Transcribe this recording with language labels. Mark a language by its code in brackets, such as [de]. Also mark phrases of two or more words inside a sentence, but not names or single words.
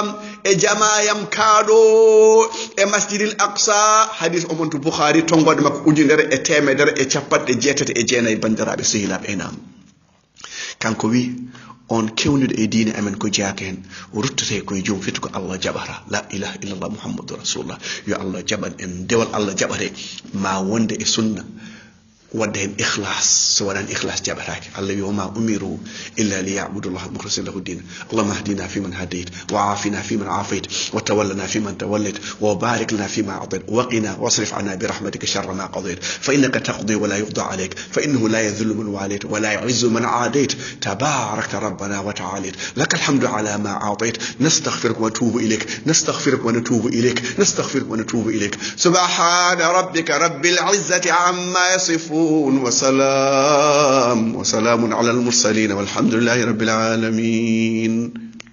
[ff] e jamayam kaɗo e masjidil aqsa hadis omonto boukhari tongode makko 1,190 bandiraɓe sehilaɓe enam kanko wi on kewnude e diine amen ko jaaka hen o ruttate koye joom fettu ko Allah jaɓata [ar] لا إله إلا الله محمد رسول الله [ff] yo Allah jaɓan en dewal Allah jaɓate ma wonde e sunna wadde hen ikhlas so waɗani ikhlas jaɓatake Allah wi [ar] وما أمروا إلا ليعبدوا الله مخلصين له الدين اللهم اهدنا فيمن هديت وعافنا فيمن عافيت وتولنا فيمن توليت وبارك لنا فيما أعطيت وقنا واصرف عنا برحمتك شر ما قضيت فإنك تقضي ولا يقضى عليك فإنه لا يذل من واليت ولا يعز من عاديت تباركت ربنا وتعاليت لك الحمد على ما أعطيت نستغفرك ونتوب إليك نستغفرك ونتوب إليك نستغفرك ونتوب إليك سبحان ربك رب العزة عما يصفون وسلام على المرسلين والحمد لله رب العالمين.